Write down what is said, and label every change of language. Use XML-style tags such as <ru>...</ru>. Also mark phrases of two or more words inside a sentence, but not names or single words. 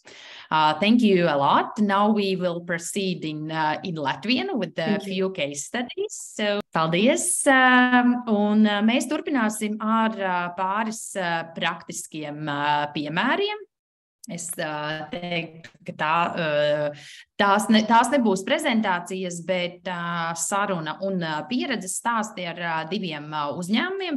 <en>Thank you a lot. Now we will proceed in Latvian with a few case studies. So,</en> <lv>paldies! Un mēs turpināsim ar pāris praktiskiem piemēriem. Es teiktu, ka tās nebūs prezentācijas, bet saruna un pieredzes stāsti ar diviem uzņēmumiem.</lv>